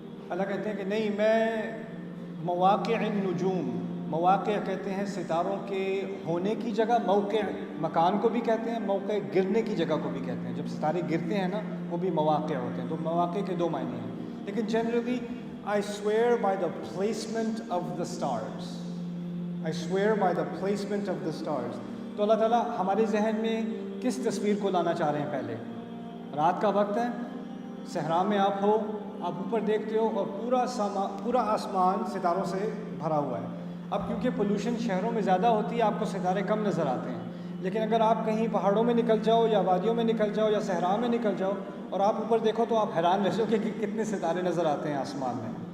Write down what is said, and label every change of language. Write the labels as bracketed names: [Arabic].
[Urdu] اللہ کہتے ہیں کہ نہیں، میں مواقع النجوم، مواقع کہتے ہیں ستاروں کے ہونے کی جگہ، موقع مکان کو بھی کہتے ہیں، موقع گرنے کی جگہ کو بھی کہتے ہیں. جب ستارے گرتے ہیں نا وہ بھی مواقع ہوتے ہیں. تو مواقع کے دو معنی ہیں، لیکن generally [English] I swear by the placement of the stars. I swear by the placement of the stars. [Urdu] تو اللہ تعالیٰ ہمارے ذہن میں کس تصویر کو لانا چاہ رہے ہیں؟ پہلے رات کا وقت ہے، صحرا میں آپ ہو، آپ اوپر دیکھتے ہو اور پورا آسمان ستاروں سے بھرا ہوا ہے. اب کیونکہ پولوشن شہروں میں زیادہ ہوتی ہے آپ کو ستارے کم نظر آتے ہیں، لیکن اگر آپ کہیں پہاڑوں میں نکل جاؤ یا وادیوں میں نکل جاؤ یا صحرا میں نکل جاؤ اور آپ اوپر دیکھو تو آپ حیران رہ جاؤ کہ کتنے ستارے نظر آتے ہیں آسمان میں.